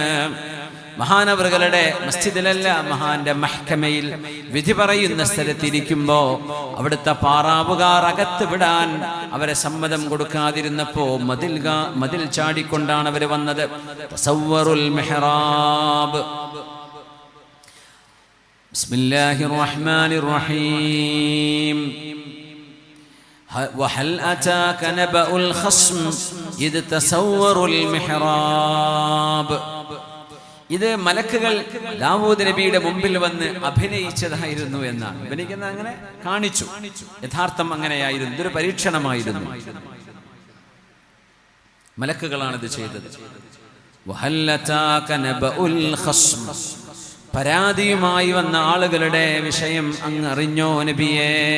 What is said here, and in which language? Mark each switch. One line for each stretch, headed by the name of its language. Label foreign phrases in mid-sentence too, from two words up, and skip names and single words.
Malayalam: മഹാനവറുകളുടെ മസ്ജിദിലല്ല, മഹാന്റെ മഹ്കമയിൽ വിധി പറയുന്ന സ്ഥലത്തിരിക്കുമ്പോ അവിടുത്തെ പാറാവുകാർ അകത്ത് വിടാൻ അവരെ സമ്മതം കൊടുക്കാതിരുന്നപ്പോ മതിൽ ചാടിക്കൊണ്ടാണ് അവര് വന്നത്.
Arabic: تسوروا المحراب. بسم الله الرحمن الرحيم. وهل أتاك نبأ الخصم إذ تسوروا المحراب.
Malayalam: ഇത് മലക്കുകൾ ദാവൂദ് നബിയുടെ മുമ്പിൽ വന്ന് അഭിനയിച്ചതായിരുന്നു എന്നാണ്. അഭിനയിക്കുന്ന അങ്ങനെ കാണിച്ചു, യഥാർത്ഥം അങ്ങനെയായിരുന്നു. ഇതൊരു പരീക്ഷണമായിരുന്നു. മലക്കുകളാണ് ഇത് ചെയ്തത്. പരാതിയുമായി വന്ന ആളുകളുടെ വിഷയം അങ്ങ് അറിഞ്ഞോ നബിയേ?